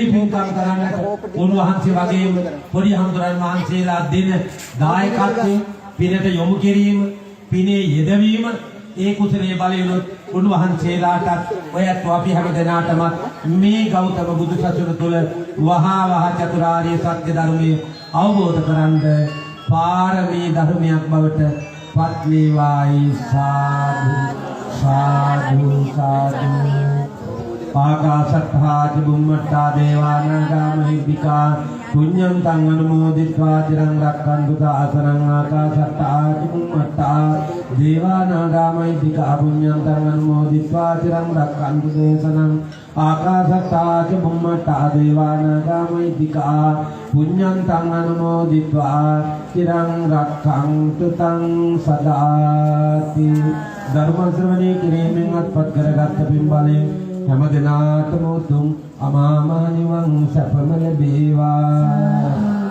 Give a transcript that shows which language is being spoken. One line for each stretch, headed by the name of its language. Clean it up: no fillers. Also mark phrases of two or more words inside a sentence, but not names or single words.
Sinhala: පින්කම් කරන්නට උන්වහන්සේ වගේම පොඩි හඳුරන් වහන්සේලා දෙන දායකත්වයෙන් පිනට යොමු කිරීම පිනේ යෙදවීම ඒ කුසලයේ බලයෙන් උන්වහන්සේලාටත් ඔයත් අපි හැම දෙනාටම මේ ගෞතම බුදු සසුන තුළ වහා චතුරාර්ය සත්‍ය ධර්මයේ අවබෝධ කරගන්න පාරමී ධර්මයක් බවට පත් වේවායි සාදු සාදු සාදු.
Pali: ආකාශත්තා ච බුම්මත්තා දේවානාගා මහිද්దికා පුඤ්ඤං තං අනුමෝදිत्वा චිරං රක්ඛන්තු සාසනං. ආකාශත්තා ච බුම්මත්තා දේවානාගා මහිද්దికා පුඤ්ඤං තං අනුමෝදිत्वा චිරං රක්ඛන්තු දේශනං. ආකාශත්තා ච බුම්මත්තා දේවානාගා මහිද්దికා පුඤ්ඤං තං අනුමෝදිत्वा චිරං රක්ඛන්තු තං සදාති.
Sinhala: ධර්ම ශ්‍රවණේ කිරීමෙන් අත්පත් කරගත් පින් බලයෙන් හැම දිනාටම උතුම් අමා මහ නිවන් සැපම ලැබේවා.